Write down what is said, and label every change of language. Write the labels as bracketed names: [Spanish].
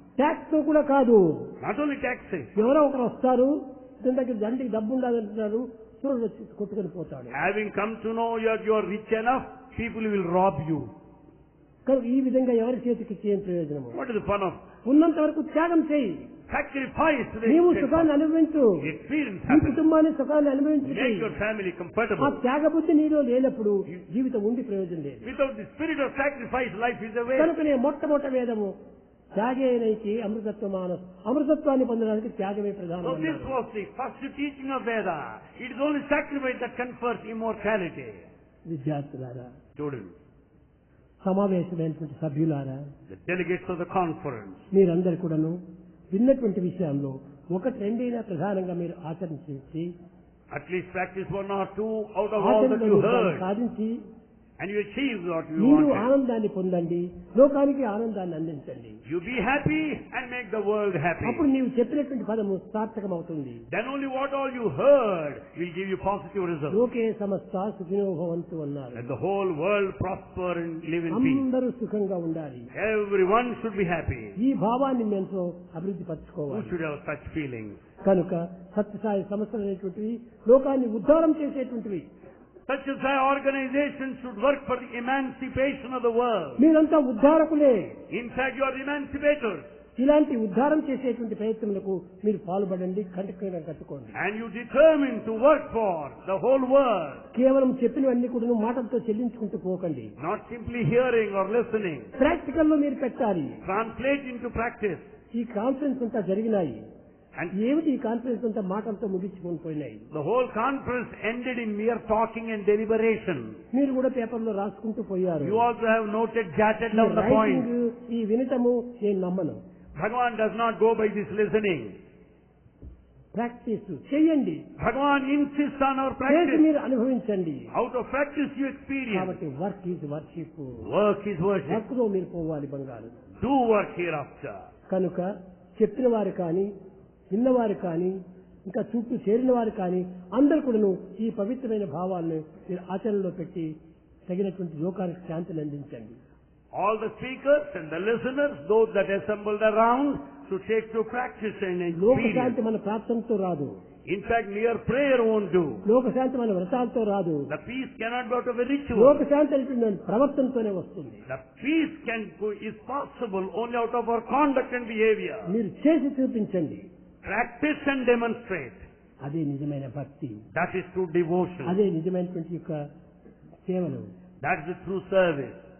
[Telugu] Tax తో కూడా కాదు. [English] Not only taxation. [Telugu] ఎవరో ఒకరు వస్తారు, ఇతని దగ్గర దండికి డబ్బు ఉండాలంటున్నారు, చూడు వచ్చి కొట్టుకొని పోతాడు. [English] Having come to know you are rich enough, people will rob you. [Telugu] కనుక ఈ విధంగా ఎవరి చేతికి చేయని ప్రయోజనము. [English] What is the fun of [Telugu] ఉన్నంత వరకు త్యాగం చేయి. [English] sacrifice? [Telugu] నీవు సుఖాన్ని అనుభవించు, [English] Experience [Telugu] నీ [English] happiness. [Telugu] కుటుంబాన్ని సుఖాన్ని అనుభవించు. [English] Make your family [Telugu] ఆ [English] comfortable. [Telugu] త్యాగ బుద్ధి నీలో లేనప్పుడు జీవితం ఉండి ప్రయోజనం లేదు. [English] Without the spirit of sacrifice, life is a waste. [Telugu] కనుకనే మొట్టమొదటి వేదము త్యాగేనైకి అమృతత్వమాన, అమృతత్వాన్ని పొందడానికి త్యాగమే ప్రధానం [English] So this [Telugu] అన్నారు. [English] was the first teaching of Veda. It is only sacrifice that confers immortality. [Telugu] విద్యార్థులారా, [English] Students, [Telugu] సమావేశమైనటువంటి సభ్యులారా, [English] the delegates of the conference, [Telugu] మీరందరూ కూడాను విన్నటువంటి విషయంలో ఒకటి రెండైనా ప్రధానంగా మీరు ఆచరించి [English] at least practice one or two out of all that you [Telugu] ఆచరణలో [English] heard, [Telugu] సాధించి [English] and you achieve what you [Telugu] మీరు [English] wanted. [Telugu] ఆనందాన్ని పొందండి, లోకానికి ఆనందాన్ని అందించండి. [English] You be happy and make the world happy. [Telugu] అప్పుడు నీవు చెప్పినటువంటి పదము సార్థకమవుతుంది. [English] Then only what all you heard will give you positive results. [Sanskrit] లోకే సమస్త సుఖినో భవంతు అన్నారు. [English] Let the whole world prosper and live in peace. [Telugu] అందరూ సుఖంగా ఉండాలి. [English] Everyone should be happy. [Telugu] ఈ భావాన్ని మేము అభివృద్ధి [English] Who [Telugu] పరచుకోవాలి. [English] should have such feelings? [Telugu] కనుక సత్యసాయి సంస్థలు అనేటువంటివి లోకాన్ని ఉద్ధారం చేసేటువంటివి. [English] Such as our organization should work for the emancipation of the world. [Telugu] మీరంతా ఉద్ధారకులే. [English] In fact, you are emancipators. [Telugu] ఇలాంటి ఉద్ధారం చేసేటువంటి ప్రయత్నములకు మీరు పాల్పడండి, కంటకం కట్టుకోండి. [English] And you determine to work for the whole world. [Telugu] కేవలం చెప్పినవన్నీ కూడా మాటలతో చెల్లించుకుంటూ పోకండి. [English] Not simply hearing or listening. [Telugu] Practical లో మీరు పెట్టాలి. [English] Translate into practice. [Telugu] ఈ కాన్ఫరెన్స్ అంతా జరిగినాయి. [English] And [Telugu] ఏమిటి ఈ కాన్ఫరెన్స్ అంతా మాటలతో ముగించుకొని పోయినాయి. [English] the whole conference ended in mere talking and deliberation. [Telugu] మీరు కూడా పేపర్లో రాసుకుంటూ పోయారు. [English] You also have noted, jotted down the [Telugu] writing, [English] points. [Telugu] ఈ వినటము నేను నమ్మను. [English] Bhagavan does not go by this listening. [Telugu] Practice చేయండి. [English] Bhagavan insists on our [Telugu] చేసి [English] practice. [Telugu] మీరు అనుభవించండి. [English] Out of practice you experience. [Telugu] కాబట్టి [English] Work is worship. Work is worship. [Telugu] Work లో మీరు పోవాలి బంగారు. [English] Do work hereafter. [Telugu] కనుక చెప్పిన వారు కానీ, విన్నవారు కానీ, ఇంకా చుట్టూ చేరిన వారు కానీ అందరూ కూడాను ఈ పవిత్రమైన భావాలను మీరు ఆచరణలో పెట్టి తగినటువంటి లోకానికి శాంతిని అందించండి. [English] All the speakers and the listeners, those that assembled around, should take to practice and [Telugu] లోక [English] experience. [Telugu] శాంతి మన ప్రార్థనతో రాదు. [English] In fact, mere prayer won't do. [Telugu] లోక శాంతి మన వ్రతాలతో రాదు. [English] The peace cannot be out of a ritual. [Telugu] లోక శాంతి అనేటువంటి ప్రవర్తనతోనే వస్తుంది. [English] The peace is possible only out of our conduct and behavior. [Telugu] మీరు చేసి చూపించండి. [English] Practice and demonstrate. [Telugu] అదే నిజమైన భక్తి. [English] That is true devotion. [Telugu] అదే నిజమైనటువంటి యొక్క సేవలు. [English] That is the true service.